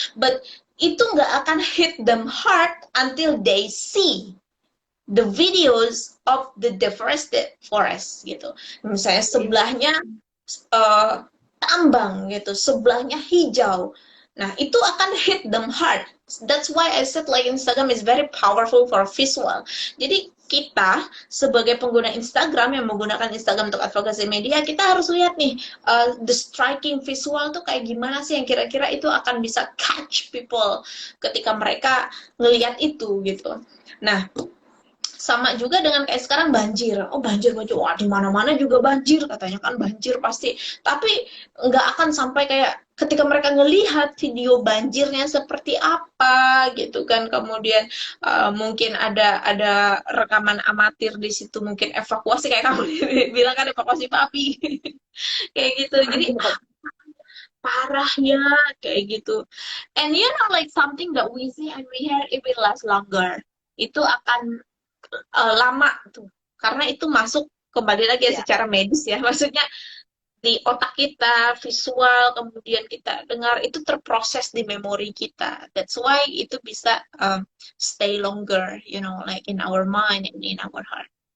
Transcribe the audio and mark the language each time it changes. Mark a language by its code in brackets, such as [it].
[en] But [id] itu nggak akan [en] hit them hard until they see the videos of the deforested forest gitu. [id] Misalnya sebelahnya tambang gitu, sebelahnya hijau. Nah, itu akan [en] hit them hard. That's why I said like Instagram is very powerful for visual. [id] Jadi kita sebagai pengguna Instagram yang menggunakan Instagram untuk advokasi media, kita harus lihat nih [en] the striking visual [id] tuh kayak gimana sih yang kira-kira itu akan bisa [en] catch people [id] ketika mereka ngelihat itu gitu. Nah, sama juga dengan kayak sekarang banjir. Oh banjir, banjir. Wah di mana-mana juga banjir katanya kan banjir pasti. Tapi nggak akan sampai kayak ketika mereka ngelihat video banjirnya seperti apa gitu kan. Kemudian mungkin ada rekaman amatir di situ, mungkin evakuasi kayak kamu bilang kan evakuasi papi kayak gitu. Jadi parah ya kayak gitu. [en] And you know like something that we see and we hear it will last longer. [id] Itu akan lama tuh karena itu masuk kembali lagi ya Ya. secara medis ya maksudnya di otak kita visual kemudian kita dengar itu terproses di memori kita, that's why itu bisa [en] stay longer you know like in our mind and in our heart.